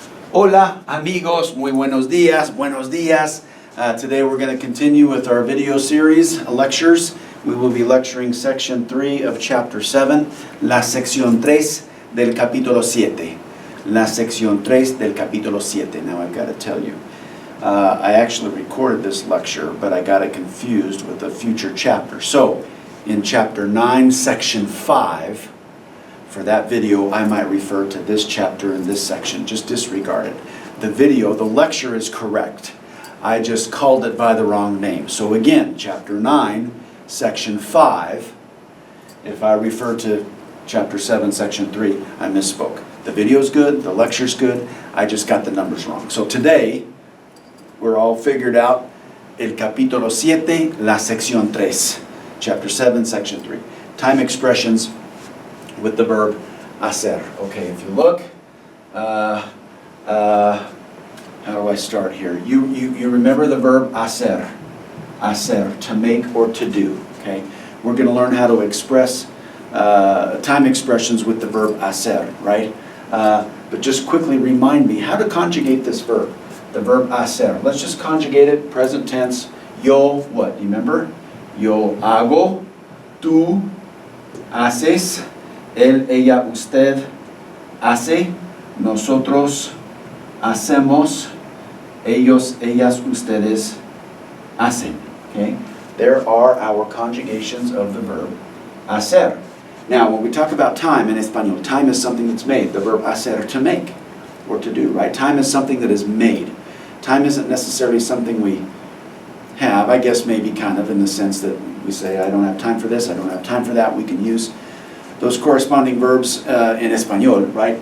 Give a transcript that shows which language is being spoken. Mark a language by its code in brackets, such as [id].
[es] Hola amigos, muy buenos días, buenos días. [en] Today we're going to continue with our video series, lectures. We will be lecturing section 3 of chapter 7, [es] la sección 3 del capítulo 7. La sección 3 del capítulo 7. [en] Now I've got to tell you, I actually recorded this lecture, but I got it confused with a future chapter. So, in chapter 9, section 5, for that video, I might refer to this chapter and this section. Just disregard it. The video, the lecture is correct. I just called it by the wrong name. So again, chapter 9, section 5. If I refer to chapter 7, section 3, I misspoke. The video's good, the lecture's good, I just got the numbers wrong. So today, we're all figured out [es] el capítulo 7, la sección 3. [en] Chapter 7, section 3. Time expressions with the verb hacer. Okay, if you look, how do I start here? You remember the verb hacer. Hacer, to make or to do. Okay, we're going to learn how to express time expressions with the verb hacer, right? But just quickly remind me how to conjugate this verb, the verb hacer. Let's just conjugate it, present tense. Yo, what? You remember? [es] Yo hago, tú haces, él, ella, usted hace, nosotros hacemos, ellos, ellas, ustedes hacen. [en] Okay? There are our conjugations of the verb hacer. Now, when we talk about time in Espanol, time is something that's made. The verb hacer, to make or to do, right? Time is something that is made. Time isn't necessarily something we have, I guess maybe kind of in the sense that we say, I don't have time for this, I don't have time for that. We can use those corresponding verbs in Espanol, right?